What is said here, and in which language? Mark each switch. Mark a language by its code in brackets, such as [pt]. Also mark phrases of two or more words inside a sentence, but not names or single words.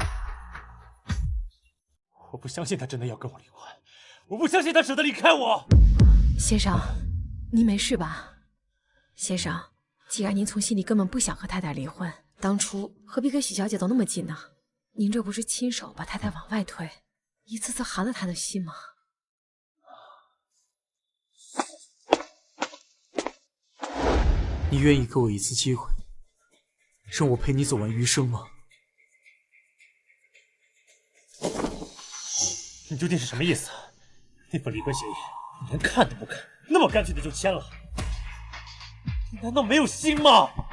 [zh] 我不相信他真的要跟我離婚，我不相信他捨得離開我。先生，您沒事吧？先生，既然您從心裡根本不想和太太離婚，當初何必跟許小姐走那麼近呢？您這不是親手把太太往外推，一次次寒了她的心嗎？你願意給我一次機會，讓我陪你走完餘生嗎？你究竟是什麼意思？那份離婚協議你連看都不看，那麼乾脆的就簽了，你難道沒有心嗎？